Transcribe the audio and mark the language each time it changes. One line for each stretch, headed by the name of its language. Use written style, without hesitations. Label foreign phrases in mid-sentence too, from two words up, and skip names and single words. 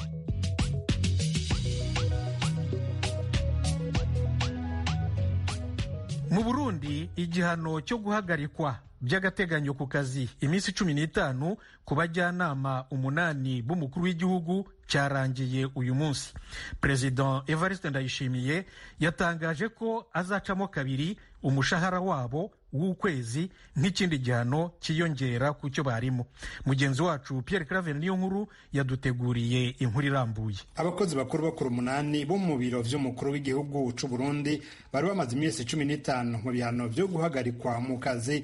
Kinyarwanda: Mu Burundi igihano cyo guhagarikwa by'agateganyo ku kazi iminsi 15 ku bajyanama 8 b'umukuru w'igihugu cyarangiye uyu munsi. President Evariste Ndayishimiye yatangaje ko azacamo kabiri umushahara wabo w'ukwezi nk'ikindi gihano kiyongera ku cyo barimo. Mugenzi wacu Pierre Claver niyo nkuru yaduteguriye inkuru irambuye.
Rundi: Abakozi bakuru bakuru 8 bo mu biro vy'umukuru w'igihugu c'u Burundi bari bamaze iminsi 15 mu bihano byo guhagarikwa mu kazi.